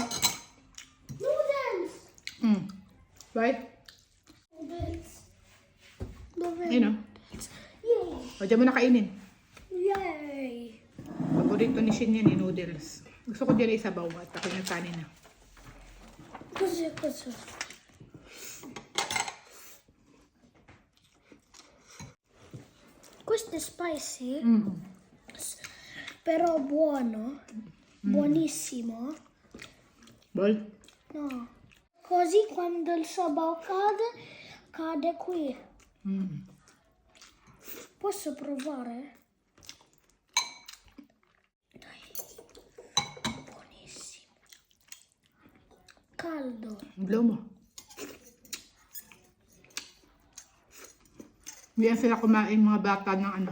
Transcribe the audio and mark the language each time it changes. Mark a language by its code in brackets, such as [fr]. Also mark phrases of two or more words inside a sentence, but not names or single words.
[en] Noodles! Right? Noodles. [tl] Ayun, oh. Yay! O, dyan mo na kainin. Yay! Paborito ni Shin yan, noodles. Gusto ko dyan isabaw at ako yung kanin na. [it] Così. Questo è spicy, però buono. Buonissimo. Bol? No. Così quando il sabaw cade qui. Posso provare? Dai. Buonissimo. Caldo. [tl] Blow mo. Hindi yan sila kumain mga bata ng ano.